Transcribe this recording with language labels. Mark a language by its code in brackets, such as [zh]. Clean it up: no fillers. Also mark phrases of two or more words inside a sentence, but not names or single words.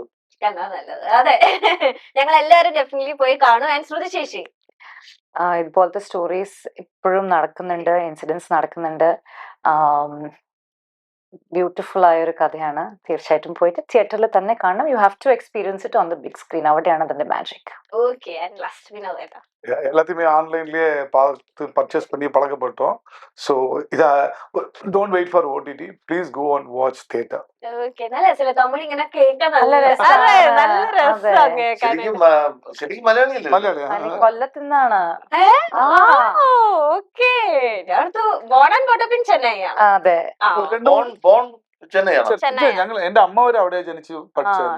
[ml] അതെ, ഞങ്ങൾ എല്ലാവരും ഡെഫിനറ്റ്ലി പോയി കാണും. ആൻഡ് ശ്രുതി ചേച്ചി, ഇതുപോലത്തെ സ്റ്റോറീസ് ഇപ്പോഴും നടക്കുന്നുണ്ട്, ഇൻസിഡൻസ് നടക്കുന്നുണ്ട്. ബ്യൂട്ടിഫുൾ ആയ ഒരു കഥയാണ്. തീർച്ചയായിട്ടും പോയിട്ട് തിയേറ്ററിൽ തന്നെ കാണണം. [en] you have to experience it on the big screen. [ml] അവിടെയാണ് അതിന്റെ മാജിക്. [ta] எல்லாத்தையுமே ஆன்லைன்லயே பார்த்து பர்ச்சேஸ் பண்ணி பழக்கப்பட்டோம். [en] ஸோ இதை don't wait for OTT, please go and watch theatre. [ml] കൊല്ലത്തുനിന്നാണ്. അതെ, ഞങ്ങൾ എന്റെ അമ്മ വരെ അവിടെ ജനിച്ചു പഠിച്ചതല്ല.